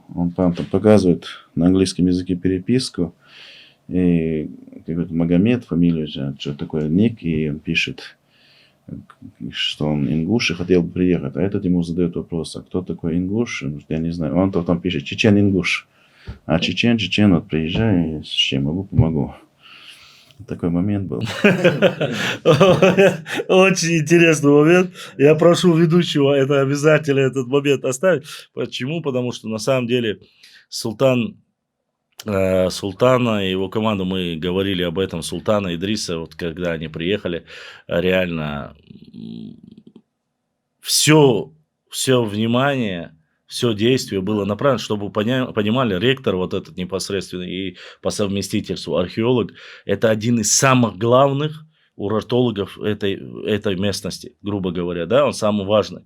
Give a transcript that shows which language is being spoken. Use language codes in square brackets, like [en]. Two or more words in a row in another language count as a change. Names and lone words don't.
[ru] Он там показывает на английском языке переписку. И какой-то Магомед, фамилия, что такое ник, и он пишет, что он ингуш и хотел бы приехать. А этот ему задает вопрос, а кто такой ингуш? Я не знаю. Он там пишет, чечен-ингуш. А чечен, вот приезжай, с чем могу, помогу. Такой момент был. Очень интересный момент. Я прошу ведущего это обязательно этот момент оставить. Почему? Потому что на самом деле султан Султана и его команду, мы говорили об этом, Султана, Идриса, вот когда они приехали, реально все внимание, все действие было направлено, чтобы понимали, ректор вот этот непосредственный и по совместительству археолог, это один из самых главных урартологов этой местности, грубо говоря, да, он самый важный.